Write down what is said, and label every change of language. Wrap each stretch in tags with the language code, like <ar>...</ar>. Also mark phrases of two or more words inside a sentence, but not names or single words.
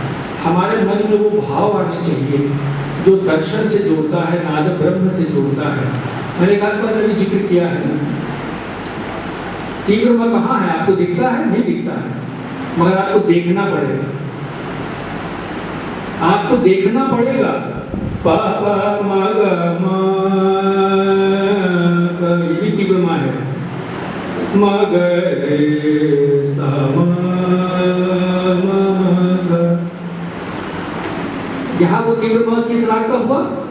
<hi>हमारे मन में वो भाव आने चाहिए जो दर्शन से जोड़ता है, नाद ब्रह्म से जोड़ता है। मैंने एक बार अभी जिक्र किया है तीव्र म कहाँ है? आपको दिखता है? नहीं दिखता है, मगर आपको देखना पड़ेगा, आपको देखना पड़ेगा। प प म ग म, ये भी तीव्र म है। म ग रे सा म ग, यहाँ वो तीव्र म किस राग का हुआ?</hi>